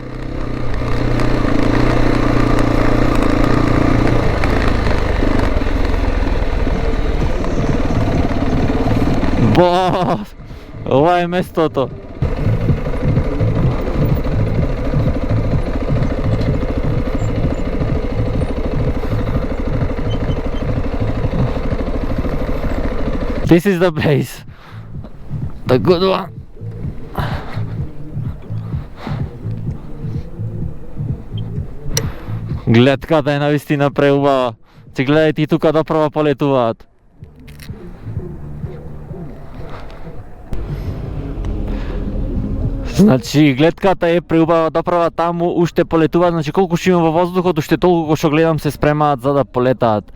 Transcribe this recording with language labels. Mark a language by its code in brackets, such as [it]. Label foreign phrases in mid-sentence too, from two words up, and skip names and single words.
[mk] Ова е местото. [en] This is the place. The good one. [mk] Гледката е навистина преубава. Че гледајте и тука доправа полетуваат. Значи гледката е преубава доправа таму, уште полетуваат, значи колку што има во воздухот, уште толку што гледам се спремаат за да полетаат.